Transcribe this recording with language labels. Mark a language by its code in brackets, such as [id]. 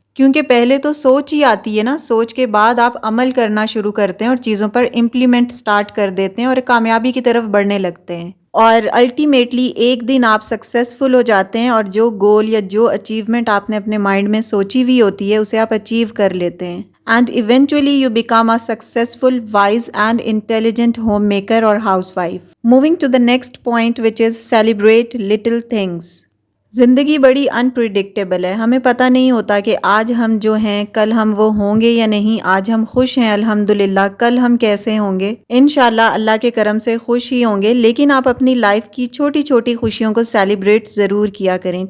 [ur] کیونکہ پہلے تو سوچ ہی آتی ہے نا، سوچ کے بعد آپ عمل کرنا شروع کرتے ہیں اور چیزوں پر امپلیمنٹ سٹارٹ کر دیتے ہیں اور کامیابی کی طرف بڑھنے لگتے ہیں. اور الٹیمیٹلی ایک دن آپ سکسیسفل ہو جاتے ہیں اور جو گول یا جو اچیومنٹ آپ نے اپنے مائنڈ میں سوچی ہوئی ہوتی ہے اسے آپ اچیو کر لیتے ہیں. [en] And eventually you become a successful wise and intelligent homemaker اور housewife. Moving to the next point which is celebrate little things. [ur] زندگی بڑی انپریڈکٹیبل ہے، ہمیں پتہ نہیں ہوتا کہ آج ہم جو ہیں کل ہم وہ ہوں گے یا نہیں. آج ہم خوش ہیں الحمدللہ، کل ہم کیسے ہوں گے؟ انشاءاللہ اللہ کے کرم سے خوش ہی ہوں گے. لیکن آپ اپنی لائف کی چھوٹی چھوٹی خوشیوں کو سیلیبریٹ ضرور کیا کریں.